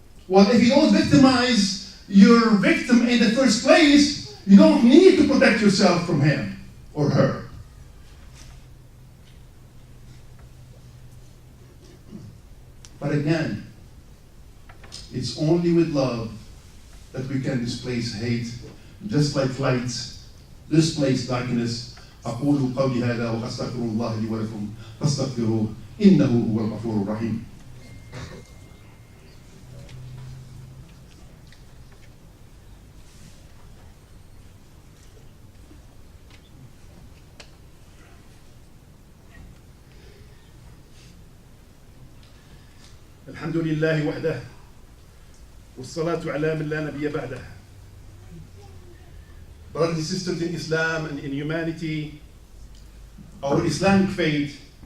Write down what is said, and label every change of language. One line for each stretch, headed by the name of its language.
English: Well, if you don't victimize your victim in the first place, you don't need to protect yourself from him or her. But again, it's only with love that we can displace hate, just like lights displace darkness.
Arabic: أقول قولي هذا وأستغفر الله لي ولكم فاستغفروه إنه هو الغفور الرحيم. الحمد لله وحده والصلاة على من لا نبي بعده.
English: Brothers and sisters in Islam and in humanity, our Islamic faith